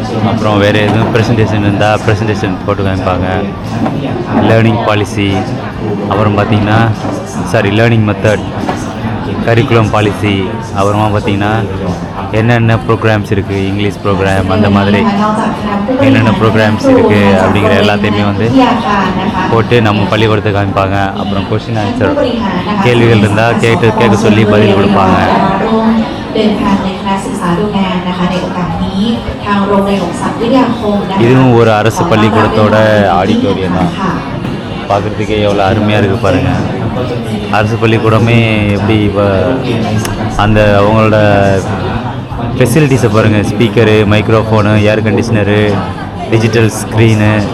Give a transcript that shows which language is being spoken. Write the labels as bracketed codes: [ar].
[ta] அப்புறம் வேறு எதுவும் ப்ரெசன்டேஷன் இருந்தால் ப்ரெசன்டேஷன் போட்டு காமிப்பாங்க. லேர்னிங் பாலிசி, அப்புறம் பார்த்திங்கன்னா லேர்னிங் மெத்தட், கரிக்குலம் பாலிசி, அப்புறமா பார்த்திங்கன்னா என்னென்ன ப்ரோக்ராம்ஸ் இருக்குது, இங்கிலீஷ் ப்ரோக்ராம், அந்த மாதிரி என்னென்ன ப்ரோக்ராம்ஸ் இருக்குது அப்படிங்கிற எல்லாத்தையுமே வந்து போட்டு நம்ம பள்ளிக்கூடத்தை காமிப்பாங்க. அப்புறம் கொஷின் ஆன்சர், கேள்விகள் இருந்தால் கேட்க சொல்லி பதில் கொடுப்பாங்க. [th] เดินทางในคณะศึกษาดูงานนะคะในโอกาสนี้ทางโรงเรียนหลวงสัมปยาคมนะคะ [ta] இதுவும் ஒரு அரசு பள்ளிக்கூடத்தோட ஆடிட்டோரியம் தான். பார்க்குறதுக்கே எவ்வளோ அருமையாக இருக்குது பாருங்கள். அரசு பள்ளிக்கூடமே எப்படி இப்போ அந்த அவங்களோட ஃபெசிலிட்டிஸை பாருங்கள். ஸ்பீக்கரு, மைக்ரோஃபோனு, ஏர் கண்டிஷ்னரு, டிஜிட்டல் ஸ்க்ரீனு.